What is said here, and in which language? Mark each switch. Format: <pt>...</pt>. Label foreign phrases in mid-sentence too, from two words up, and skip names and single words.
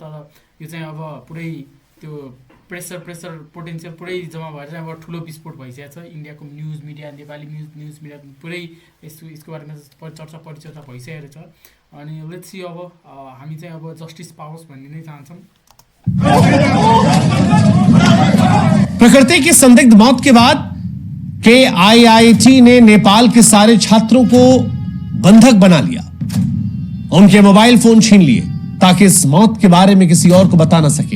<ne>तर यो चाहिँ अब पुरै त्यो</ne> <en>pressure potential</en> <ne>पुरै जम्मा भएर चाहिँ अब ठुलो विस्फोट भइसकेको छ। इन्डियाको</ne> <en>news media,</en> <ne>नेपाली</ne> <en>news media</en> <ne>पुरै यसको बारेमा चर्चा परिचर्चा भइसकेको छ। अनि</ne> <en>let's see</en> <ne>अब हामी चाहिँ अब जस्टिस पाओस् भन्ने नै चाहन्छौँ।</ne> <hi>प्रकृति की संदिग्ध मौत के बाद KIIT ने नेपाल के सारे छात्रों को बंधक बना लिया, उनके मोबाइल फोन छीन लिए ताकि इस मौत के बारे में किसी और को बता ना सके।</hi>